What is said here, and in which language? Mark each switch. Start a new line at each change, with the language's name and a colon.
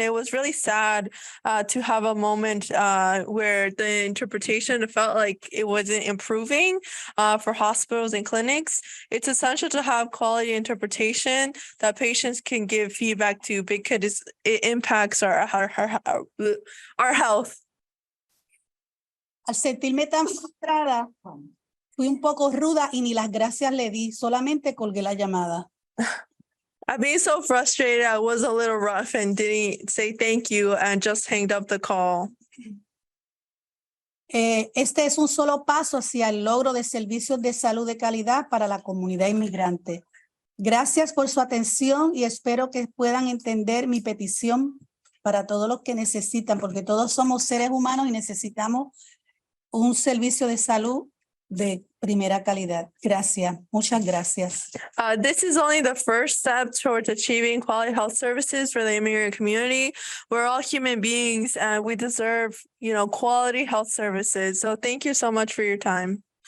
English: It was really sad to have a moment where the interpretation felt like it wasn't improving for hospitals and clinics. It's essential to have quality interpretation that patients can give feedback to because it impacts our health.
Spanish: Al sentirme tan frustrada, fui un poco ruda y ni las gracias le di, solamente colgué la llamada.
English: I'm being so frustrated. I was a little rough and didn't say thank you and just hanged up the call.
Spanish: Este es un solo paso hacia el logro de servicios de salud de calidad para la comunidad inmigrante. Gracias por su atención y espero que puedan entender mi petición para todos los que necesitan, porque todos somos seres humanos y necesitamos un servicio de salud de primera calidad. Gracias. Muchas gracias.
English: This is only the first step towards achieving quality health services for the immigrant community. We're all human beings and we deserve, quality health services. So thank you so much for your time.